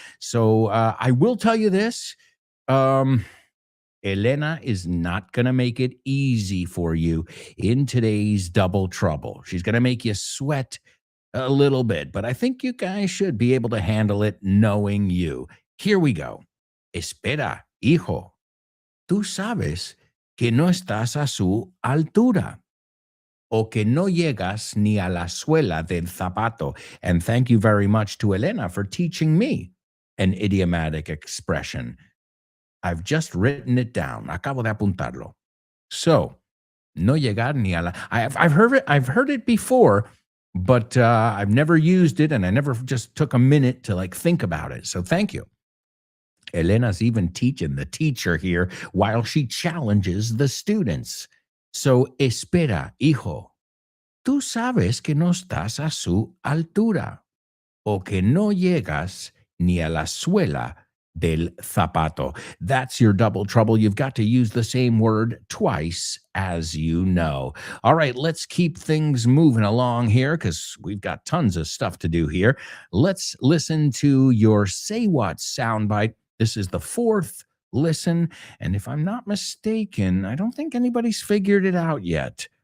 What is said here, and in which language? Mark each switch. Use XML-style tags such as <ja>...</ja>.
<en>So I will tell you this. Elena is not going to make it easy for you in today's Double Trouble. She's going to make you sweat a little bit, but I think you guys should be able to handle it knowing you. Here we go.</en> <es>Espera, hijo. Tú sabes que no estás a su altura, o que no llegas ni a la suela del zapato.</es> <en>And thank you very much to Elena for teaching me an idiomatic expression. I've just written it down.</en> <es>Acabo de apuntarlo.</es> <en>So,</en> <es>no llegar ni a la.</es> <en>I've heard it before, but I've never used it, and I never just took a minute to think about it. So thank you. Elena's even teaching the teacher here while she challenges the students.</en> <es>So, espera, hijo. Tú sabes que no estás a su altura, o que no llegas ni a la suela del zapato.</es> <en>That's your Double Trouble. You've got to use the same word twice, as you know. All right, let's keep things moving along here because we've got tons of stuff to do here. Let's listen to your Say What soundbite. This is the fourth listen, and if I'm not mistaken, I don't think anybody's figured it out yet.</en>